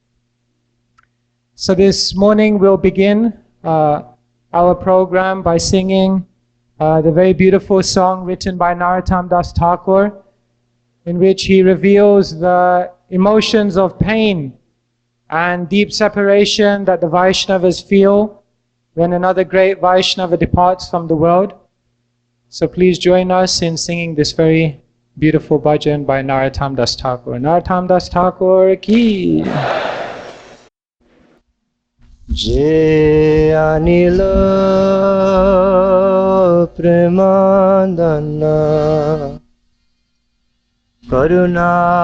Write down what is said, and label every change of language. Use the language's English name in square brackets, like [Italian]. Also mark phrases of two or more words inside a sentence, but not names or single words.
[English] So this morning we'll begin our program by singing the very beautiful song written by Narottam Das Thakur, in which he reveals the emotions of pain and deep separation that the Vaishnavas feel when another great Vaishnava departs from the world. So please join us in singing this very beautiful bhajan by Narottam Das Thakur. Narottam Das Thakur ki. [Bangla] যে আনিল প্রেমধন karuna